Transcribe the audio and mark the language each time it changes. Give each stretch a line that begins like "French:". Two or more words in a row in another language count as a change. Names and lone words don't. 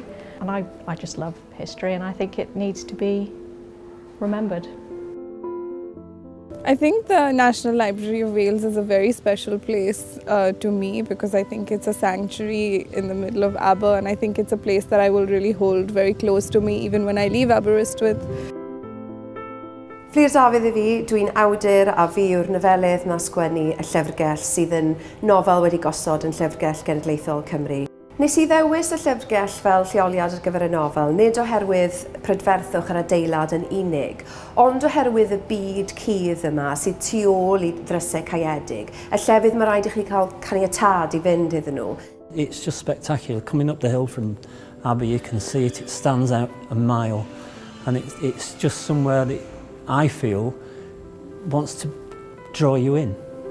English: And I just love history and I think it needs to be remembered. I think the National Library of Wales is a very special place to me because I think it's a sanctuary in the middle of Aber, and I think it's a place that I will really hold very close to me even when I leave Aberystwyth.
Welsh: Fflir Dafydd I fi, dwi'n awdur a fi yw'r nofelydd na sgwennu y llyfrgell sydd yn nofel wedi gosod yn Llyfrgell Genedlaethol Cymru. Nes I ddewis y llyfrgell fel lleoliad ar gyfer y nofel, nid oherwydd prydferthwch yr adeilad yn unig, ond oherwydd y byd cudd yma sydd tu ôl I ddrysau caeedig, y llefydd mae rhaid I chi cael caniatad I fynd iddyn nhw.
English: It's just spectacular. Coming up the hill from Aber, you can see it, it stands out a mile, and it's just somewhere that I feel wants to draw you in.